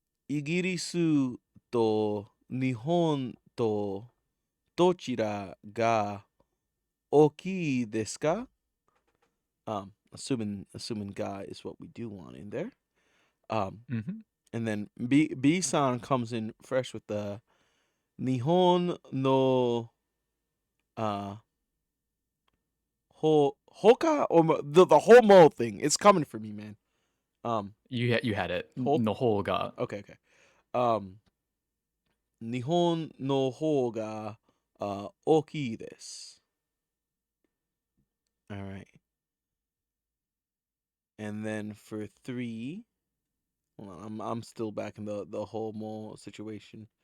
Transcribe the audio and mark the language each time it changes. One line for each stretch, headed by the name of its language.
Japanese: イギリスと日本とどちらが大きいですか?
English: Assuming ga is what we do want in there. Mhm. And then B-san comes in fresh with the
Japanese: Nihon no Hoka
English: or the whole mo thing. It's coming for me, man. You had it. Ho- No whole ga. okay.
Japanese: 日本の方が大きいです.
English: All right. And then for 3, hold on, I'm still back in the whole mo situation.